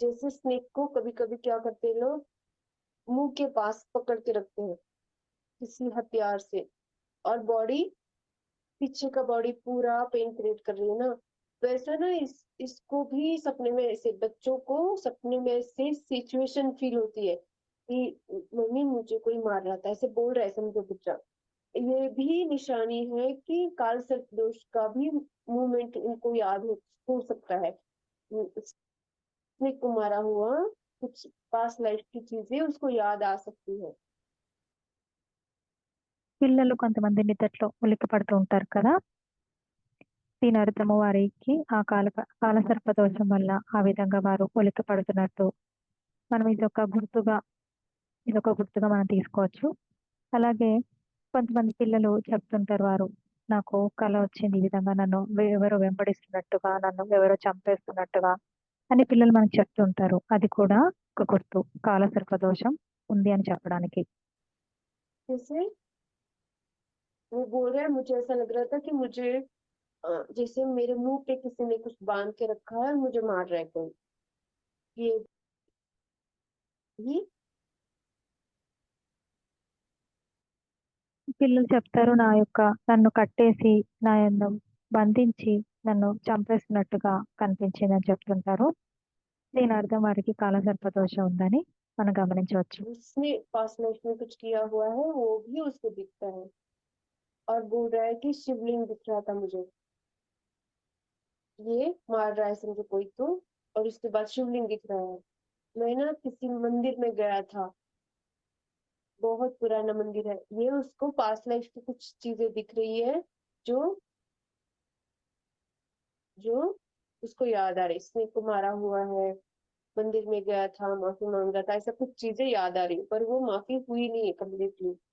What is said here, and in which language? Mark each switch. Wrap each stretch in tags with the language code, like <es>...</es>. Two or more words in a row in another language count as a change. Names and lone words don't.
<hi>जैसे स्नेक को कभी कभी क्या करते हैं लोग, मुंह के पास पकड़ के रखते हैं किसी हथियार से, और बॉडी पीछे का बॉडी पूरा</hi> <en>pain create</en> <hi>कर रही है ना, वैसा ना इसको भी सपने में ऐसे बच्चों को सपने में ऐसे</hi> <en>situation feel</en> <hi>होती है कि मम्मी मुझे कोई मार रहा था, ऐसे बोल रहा है समझो बच्चा। ये भी निशानी है कि काल सर्प दोष का भी मूवमेंट उनको याद हो सकता है, उसने को मारा हुआ कुछ</hi> <en>past life</en> <hi>की चीजें उसको याद आ सकती है।</hi> <te>పిల్లలు కొంతమంది నిద్రలో ఉలిక్కి పడుతూ ఉంటారు కదా. దీని అర్థము వారికి ఆ కాలసర్ప దోషం వల్ల ఆ విధంగా వారు ఉలిక్కి పడుతున్నట్టు మనం ఇదొక గుర్తుగా మనం తీసుకోవచ్చు. అలాగే కొంతమంది పిల్లలు చెప్తుంటారు వారు, నాకు కల వచ్చింది ఈ విధంగా నన్ను ఎవరో వెంబడిస్తున్నట్టుగా, నన్ను ఎవరో చంపేస్తున్నట్టుగా అని పిల్లలు మనకు చెప్తుంటారు. అది కూడా ఒక గుర్తు కాలసర్ప దోషం ఉంది అని చెప్పడానికి.</te> <hi>जैसे वो बोल रहा है मुझे ऐसा लग रहा था कि मुझे जैसे मेरे मुंह पे किसी ने कुछ बांध के रखा है और मुझे मार रहा है कोई, ये भी</hi> <te>పిల్లలు చెప్తారు, నన్ను కట్టేసి నన్ను బంధించి నన్ను చంపేస్తున్నట్టుగా కనిపించింది అని చెప్తుంటారు. దీని అర్థం వారికి కాలసర్ప దోషం ఉందని మనం గమనించవచ్చు.</te> <hi>उसने</hi> <en>past life</en> <hi>में कुछ किया हुआ है वो भी उसको दिखता है, और बोल रहा है कि शिवलिंग दिख रहा था मुझे, ये मार रहा है समझो कोई तो, और उसके बाद शिवलिंग दिख रहा है। मैं ना किसी मंदिर में गया था, बहुत पुराना मंदिर है, ये उसको</hi> <en>past life</en> <hi>की कुछ चीजें दिख रही है जो जो उसको याद आ रही, इसने को मारा हुआ है, मंदिर में गया था, माफी मांग रहा था, ऐसा कुछ चीजें याद आ रही पर वो माफी हुई नहीं है कम्प्लीटली।</hi>